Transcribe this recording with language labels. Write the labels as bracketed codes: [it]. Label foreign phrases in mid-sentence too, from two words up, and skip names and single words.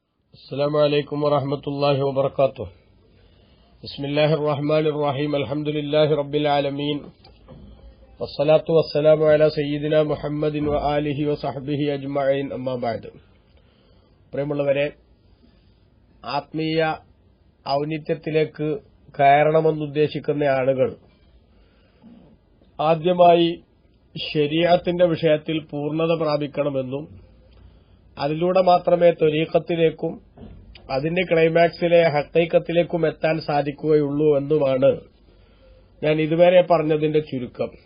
[ar] السلام عليكم ورحمة الله وبركاته. بسم الله الرحمن الرحيم. الحمد لله رب العالمين والصلاة والسلام على سيدنا محمد وآله وصحبه أجمعين. أما بعد. [ml] പ്രിയമുള്ളവരെ, ആത്മീയ ഔന്നിത്യത്തിലേക്ക് കയറണമെന്നുദ്ദേശിക്കുന്ന ആളുകൾ ആദ്യമായി ശരീഅത്തിന്റെ വിഷയത്തിൽ പൂർണ്ണത പ്രാപിക്കണമെന്നും അതിലൂടെ മാത്രമേ ത്വരീഖത്തിലേക്കും അതിന്റെ ക്ലൈമാക്സിലെ ഹഖീഖത്തിലേക്കും എത്താൻ സാധിക്കുകയുള്ളൂ എന്നുമാണ് ഞാൻ ഇതുവരെ പറഞ്ഞതിന്റെ ചുരുക്കം.